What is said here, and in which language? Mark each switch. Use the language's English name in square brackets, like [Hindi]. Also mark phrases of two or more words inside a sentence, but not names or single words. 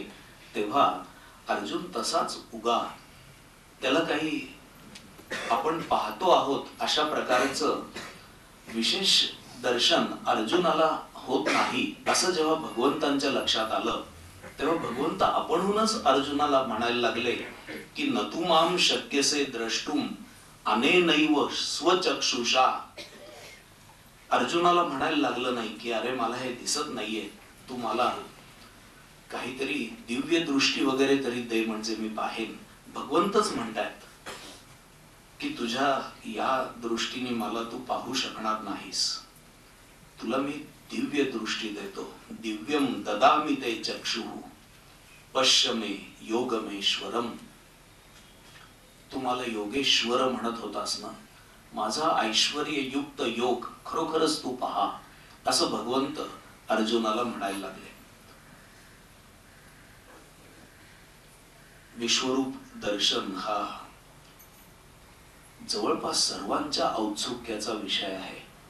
[Marathi] तेव्हा अर्जुन तसाच उगा, त्याला काही आपण पाहतो आहोत अशा प्रकारचं विशेष दर्शन अर्जुनाला होत नाही, असं जेव्हा भगवंतांच्या लक्षात आलं तेव्हा भगवंत आपणहूनच अर्जुनाला म्हणायला लागले की [Sanskrit] न तू माम शक्यसे द्रष्टुम अनेनैव स्वचक्षुषा. [Marathi] अर्जुनाला म्हणायला लागलं नाही की अरे मला हे दिसत नाहीये, तू मला काहीतरी दिव्य दृष्टी वगैरे तरी दे म्हणजे मी पाहेन. भगवंतच म्हणतायत की तुझ्या या दृष्टीने मला तू पाहू शकणार नाहीस, तुला मी दिव्य दृष्टी देतो. [Sanskrit] दिव्यम ददामि ते चक्षुः पश्य मे योगमेश्वरम. [Marathi] तू मला योगेश्वर म्हणत होतास ना, माझा ऐश्वर्ययुक्त योग खरोखरच तू पहा, असं भगवंत अर्जुनाला म्हणायला लागले. विश्वरूप दर्शन हा जवळपास सर्वांच्या औत्सुक्याचा विषय आहे.